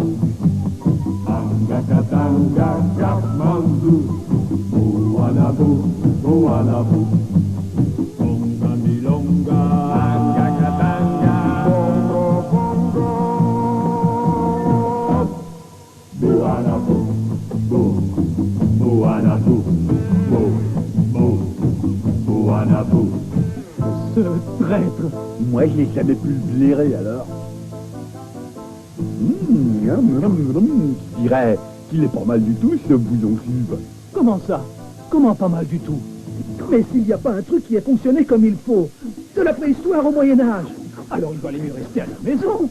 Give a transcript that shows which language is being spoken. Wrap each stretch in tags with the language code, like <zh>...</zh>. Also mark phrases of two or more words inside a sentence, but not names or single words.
<fr>Anga Katanga Kathmandu, Buanabu, Buanabu, Bonga Milonga, Anga Katanga, Bongo, Bongo, Buanabu, Buanabu, Buanabu. Ce traître. Moi, je n'ai jamais pu le blairer, alors. Je dirais qu'il est pas mal du tout, ce bouillon sub. Comment ça? Comment pas mal du tout? Mais s'il n'y a pas un truc qui ait fonctionné comme il faut, de la préhistoire au Moyen-Âge, alors il valait mieux rester à la maison.</fr>